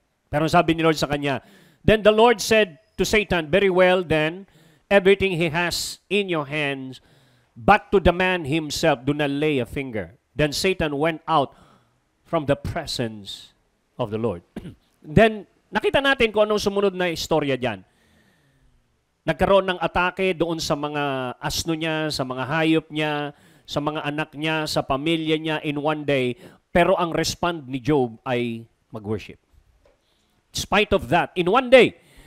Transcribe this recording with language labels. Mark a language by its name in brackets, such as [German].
[Filipino] Pero sabi ni Lord sa kanya, [English] then the Lord said to Satan, very well then, everything he has in your hands, but to the man himself, do not lay a finger. Then Satan went out from the presence of the Lord. [Filipino] Then, nakita natin kung anong sumunod na istorya dyan. Nagkaroon ng atake doon sa mga asno niya, sa mga hayop niya, sa mga anak niya, sa pamilya niya [English] in one day. [Filipino] Pero ang respond ni Job ay mag-worship. [English] In spite of that, in one day.